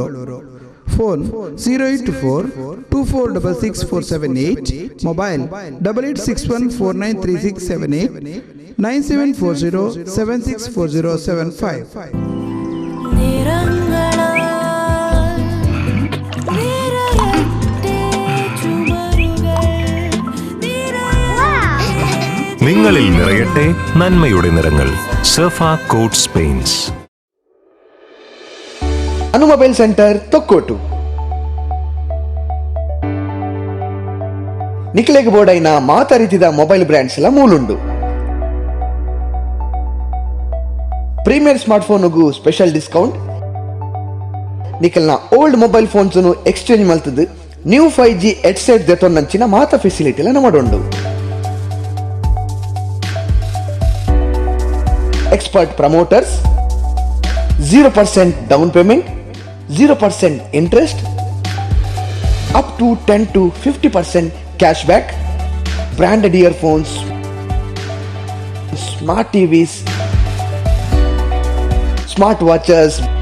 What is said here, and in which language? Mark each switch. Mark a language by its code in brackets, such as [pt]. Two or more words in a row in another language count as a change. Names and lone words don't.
[en] phone 08424666478, mobile 8861493678, 9740764075. [ml] നിങ്ങളിൽ നിറയട്ടെ നന്മയുടെ നിറങ്ങൾ. സർഫ കോട്ട്സ് പെയിന്റ്സ്. [tcy] ಅನು ಮೊಬೈಲ್ ಸೆಂಟರ್ ತೊಕ್ಕೋಟು. ನಿಕ್ಲೆಗ್ ಬೋರ್ಡೈನ ಮಾತ ರೀತಿದ [en] mobile brands [tcy] ಎಲ್ಲ ಮೂಲುಂಡು. [en] premier smart phonegu special discount. [tcy] ನಿಕಲ್ನ [en] old mobile phones exchange [tcy] ಮಲ್ತದ್ದು [en] new 5G headset [tcy] ದೆತೊನ್ನಂಚಿನ ಮಾತ ಫೆಸಿಲಿಟಿ ಎಲ್ಲ ನಮ್ಮಡುಂಡು. [en] expert promoters, 0% down payment, 0% interest, up to 10 to 50% cash back, branded earphones, smart TVs, smart watches.